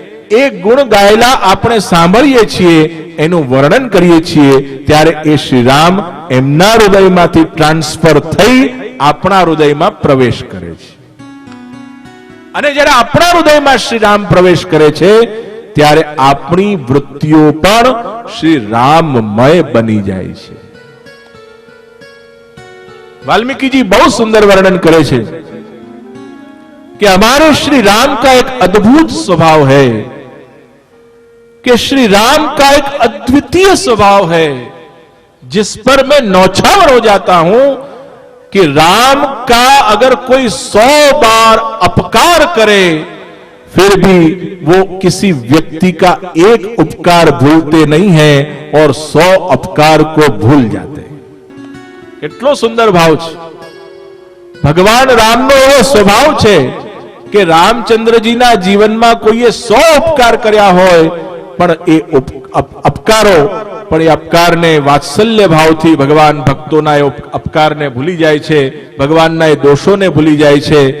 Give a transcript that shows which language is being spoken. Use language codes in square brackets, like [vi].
[gu] એ ગુણ ગાયેલા આપણે સાંભળીએ છીએ, એનું વર્ણન કરીએ છીએ, ત્યારે એ શ્રી રામ એમના હૃદયમાંથી ટ્રાન્સફર થઈ આપણા હૃદયમાં પ્રવેશ કરે છે. અને જ્યારે આપણા હૃદયમાં શ્રી રામ પ્રવેશ કરે છે ત્યારે આપણી વૃત્તિઓ પણ શ્રી રામમય બની જાય છે. [hi] वाल्मीकि जी बहुत सुंदर वर्णन करे छे कि हमारे श्री राम का एक अद्भुत स्वभाव है, कि श्री राम का एक अद्वितीय स्वभाव है जिस पर मैं नौछावर हो जाता हूं कि राम का अगर कोई 100 बार अपकार करे फिर भी वो किसी व्यक्ति का एक उपकार भूलते नहीं है और 100 अपकार को भूल जाते हैं। [gu] કેટલો સુંદર ભાવ છે। ભગવાન રામનો એવો સ્વભાવ છે કે રામચંદ્રજીના જીવનમાં કોઈએ 100 ઉપકાર કર્યા હોય પણ એ અપકારો પણ એ અપકારને વાત્સલ્ય ભાવથી ભગવાન ભક્તોના એ અપકારને ભૂલી જાય છે, ભગવાનના એ દોષોને ભૂલી જાય છે.